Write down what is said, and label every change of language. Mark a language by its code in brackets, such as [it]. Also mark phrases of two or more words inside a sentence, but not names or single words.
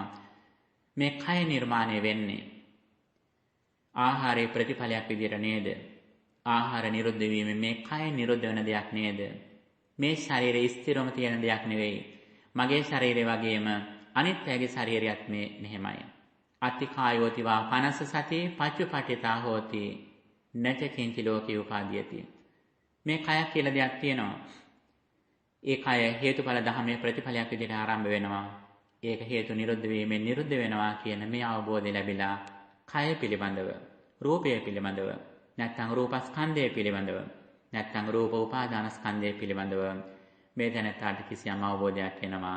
[si] මේ කය නිර්මාණය වෙන්නේ ආහාරයේ ප්‍රතිඵලයක් විදියට නේද? ආහාර නිරුද්ධ වීම මේ කය නිරුද්ධ වෙන දෙයක් නේද? මේ ශරීරයේ ස්ථිරවම තියෙන දෙයක් නෙවෙයි. මගේ ශරීරය වගේම අනිත් අයගේ ශරීරයත් මේ මෙහෙමයි. [pi] අත්ති කායෝති වා පනස සති පච්චුපටිතා හෝති නච කිංචි ලෝකේ උපාදීයති. [si] මේ කයක් කියලා දෙයක් තියෙනවා. ඒ කය හේතුඵල ධර්මයේ ප්‍රතිඵලයක් විදිහට ආරම්භ වෙනවා. ඒක හේතු නිරුද්ධ වීමෙන් නිරුද්ධ වෙනවා කියන මේ අවබෝධය ලැබිලා කය පිළිබඳව, රූපය පිළිබඳව, නැත්නම් රූපස්කන්ධය පිළිබඳව, නැත්නම් රූප උපාදානස්කන්ධය පිළිබඳව මේ දැනට කිසියම් අවබෝධයක් එනවා.